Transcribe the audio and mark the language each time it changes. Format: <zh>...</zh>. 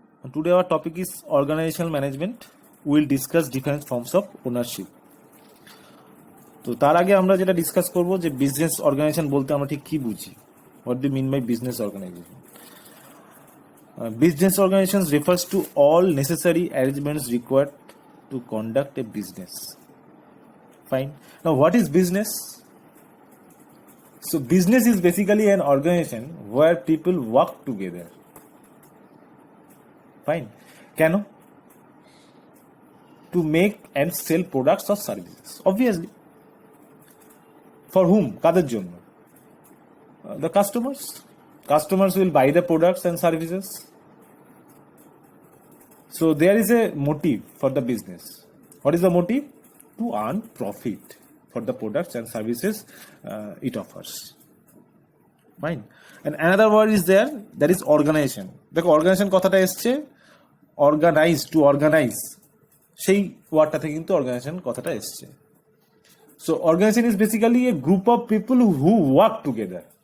<en>Today our topic is organizational management. We will discuss different forms of ownership.</en> <bn>তো তার আগে আমরা যেটা ডিসকাস করব যে বিজনেস অর্গানাইজেশন বলতে আমরা ঠিক কি বুঝি,</bn> <en>What do mean by business organization. Business organizations refers to all necessary arrangements required to conduct a business. Fine. Now what is business? So business is basically an organization where people work together. Fine.</en> <bn>কেন?</bn> <en>To make and sell products or services. Obviously. For whom?</en> <bn>কাদের জন্য?</bn> <en>The customers. Customers will buy the products and services. So there is a motive for the business. What is the motive? To earn profit for the products and services it offers. Fine. And another word is there, that is organization.</en> <bn>দেখো</bn> <en>organization</en> <bn>কথাটা এসছে</bn> <en>organize, to organize.</en> <bn>সেই ওয়ার্ডটা থেকে কিন্তু organization কথাটা এসছে.</bn> <en>So organization is basically a group of people who work together.</en>